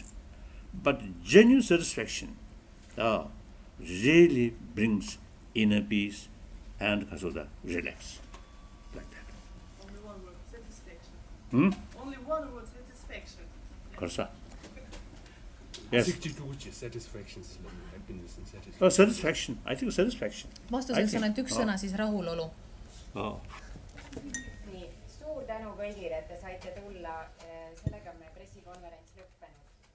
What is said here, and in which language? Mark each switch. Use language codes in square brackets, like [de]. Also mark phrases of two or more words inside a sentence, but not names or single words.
[en] But genuine satisfaction really brings inner peace and relax. Like that. Only one word, satisfaction. Hmm? Only one word, satisfaction. Korsa? Yes. 62 satisfactions, happiness and satisfaction. Oh, satisfaction. I think satisfaction. [et] vastuseks on ainult üks sõna, siis rahulolu. Oh. Nii, suur tänu kõigile, et te saite tulla. Sellega on meie pressikonverents lõppenud.